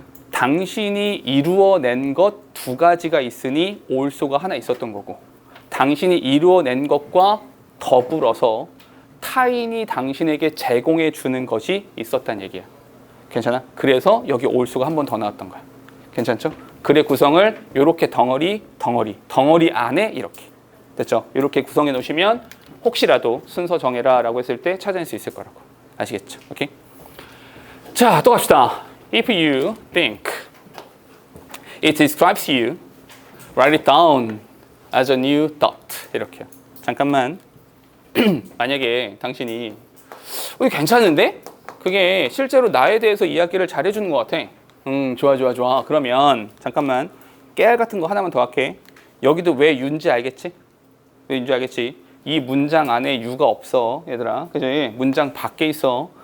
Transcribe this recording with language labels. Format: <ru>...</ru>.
<ko>당신이 이루어낸 것 두 가지가 있으니 olso가 하나 있었던 거고, 당신이 이루어낸 것과 더불어서 타인이 당신에게 제공해 주는 것이 있었다는 얘기야. 괜찮아? 그래서 여기 olso가 한 번 더 나왔던 거야. 괜찮죠? 글의 구성을 이렇게 덩어리 안에 이렇게 됐죠? 이렇게 구성해 놓으시면 혹시라도 순서 정해라 라고 했을 때 찾아낼 수 있을 거라고. 아시겠죠? 오케이? 자, 또 갑시다.</ko> <en>If you think it describes you, write it down as a new thought.</en> <ko>이렇게요. 잠깐만. 만약에 당신이 이거 괜찮은데? 그게 실제로 나에 대해서 이야기를 잘해주는 것 같아. 좋아. 그러면 잠깐만 깨알 같은 거 하나만 더 할게. 여기도 왜 유인지 알겠지? 왜 유인지 알겠지? 이 문장 안에 유가 없어, 얘들아. 그지? 문장 밖에 있어.</ko>